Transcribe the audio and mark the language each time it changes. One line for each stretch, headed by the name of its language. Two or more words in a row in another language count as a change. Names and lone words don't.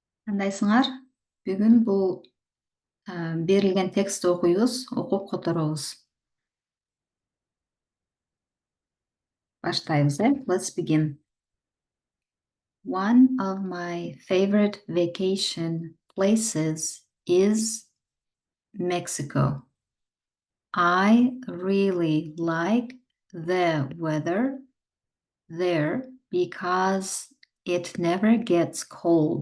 Kyrgyz: Кандайсыңар? Бүгүн бул берилген текстти окуйбуз, окуп которобуз. Баштайбыз,
English: Let's begin. One of my favorite vacation places is Mexico. I really like the weather there because it never gets cold.